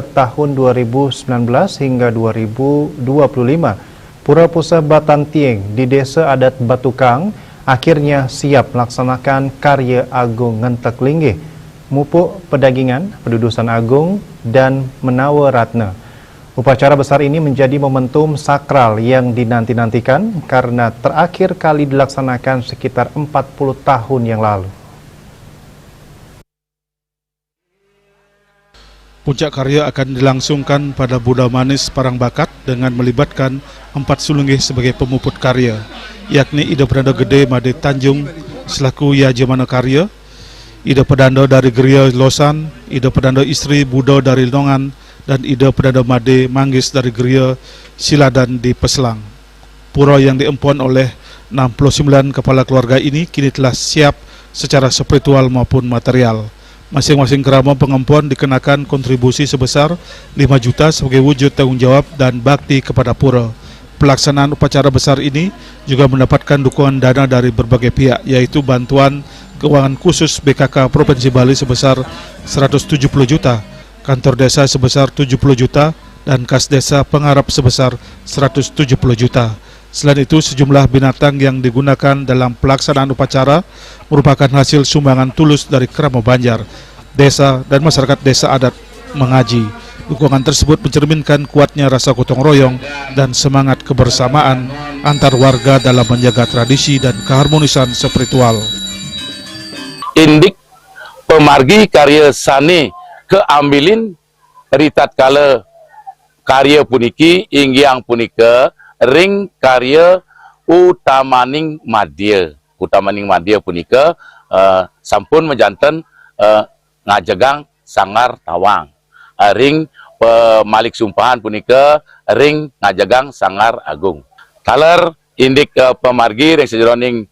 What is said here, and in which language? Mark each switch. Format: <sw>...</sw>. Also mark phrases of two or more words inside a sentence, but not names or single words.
<id>tahun 2019 hingga 2025, Pura Pusa Batan Tieng di Desa Adat Batukang akhirnya siap melaksanakan Karya Agung Ngentek Linggih, Mupuk Pedagingan, Pendudusan Agung, dan Menawa Ratna. Upacara besar ini menjadi momentum sakral yang dinanti-nantikan karena terakhir kali dilaksanakan sekitar 40 tahun yang lalu. Puncak karya akan dilangsungkan pada Buddha Manis Parangbakat dengan melibatkan 4 sulunggih sebagai pemuput karya, yakni Ida Pedando Gede Made Tanjung selaku Yajamana Karya, Ida Pedando dari Geria Losan, Ida Pedando Istri Budo dari Nongan, dan Ida Pedando Made Manggis dari Geria Siladan di Peslang. Pura yang diempon oleh 69 kepala keluarga ini kini telah siap secara spiritual maupun material. Masing-masing kerama pengempuan dikenakan kontribusi sebesar 5 juta sebagai wujud tanggung jawab dan bakti kepada pura. Pelaksanaan upacara besar ini juga mendapatkan dukungan dana dari berbagai pihak, yaitu bantuan keuangan khusus BKK Provinsi Bali sebesar 170 juta, kantor desa sebesar 70 juta, dan kas desa pengharap sebesar 170 juta. Selain itu, sejumlah binatang yang digunakan dalam pelaksanaan upacara merupakan hasil sumbangan tulus dari kerama Banjar, desa, dan masyarakat desa adat Mengaji. Dukungan tersebut mencerminkan kuatnya rasa gotong royong dan semangat kebersamaan antar warga dalam menjaga tradisi dan keharmonisan spiritual.</id> <ban>Indik pemargi karya sane keambilin ritat kala karya puniki inggiang punika ring karya utamaning madya punika sampun menjanten ngajegang sangar tawang ring pemalik sumpahan punika ring ngajegang sangar agung taler indik pemargi ring sejeroning</ban>